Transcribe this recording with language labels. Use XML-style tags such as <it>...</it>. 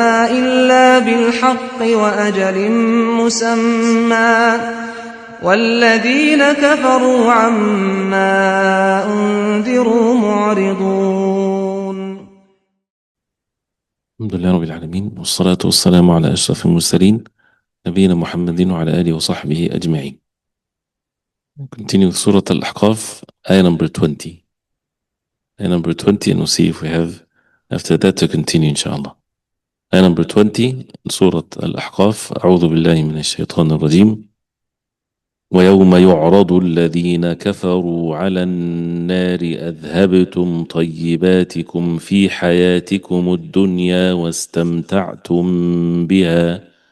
<ar>إلا بالحق وأجل مسمى والذين كفروا عما أنذروا معرضون. الحمد لله رب العالمين، والصلاة والسلام على أشرف المرسلين نبينا محمد وعلى آله وصحبه أجمعين.</ar> <en>Continue with Surah Al-Ahqaf, ayah number 20. Ayah number 20, and we'll see if we have after that to continue inshallah. Ayah number 20, Surah Al-Ahqaf.</en> <ar>أعوذ بالله من الشيطان الرجيم. ويوم يعرض الذين كفروا على النار أذهبتم طيباتكم في حياتكم الدنيا واستمتعتم بها</ar>